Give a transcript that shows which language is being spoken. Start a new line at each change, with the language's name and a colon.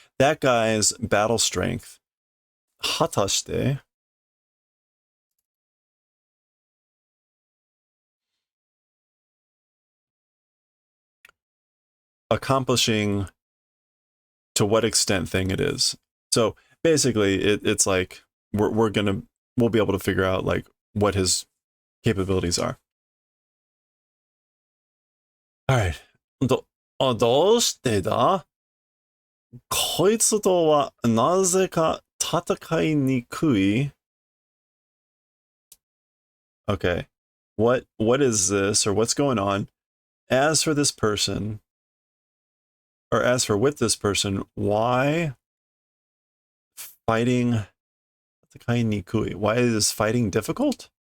English: That guy's battle strength, hatashite, accomplishing to what extent thing it is. So basically it's like we'll be able to figure out like what his capabilities are. All right.
Japanese: どうしてだこいつとはなぜか戦いにくい Okay.
English: What is this, or what's going on? As for this person, or as for with this person, why fighting Tatakai Nikui? Why is fighting difficult?